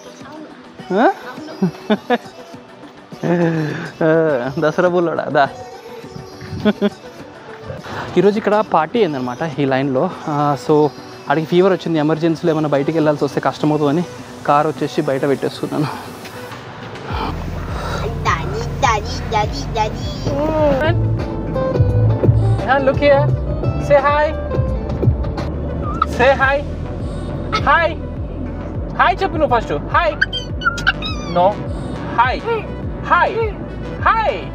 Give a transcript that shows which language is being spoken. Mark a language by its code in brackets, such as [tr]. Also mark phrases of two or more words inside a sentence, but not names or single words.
[te] దసరా బుల్లడా దా ఈరోజు ఇక్కడ పార్టీ అయిందనమాట ఈ లైన్లో సో అడిగి ఫీవర్ వచ్చింది ఎమర్జెన్సీలో ఏమైనా బయటికి వెళ్ళాల్సి వస్తే కష్టమవుతుందని కార్ వచ్చేసి బయట పెట్టేసుకున్నాను [en] Look here. Say hi. Say hi. Hi. Hi [te] చెప్పు నువ్వు ఫస్ట్ hi. [en] No. Hi. Hi. Hi.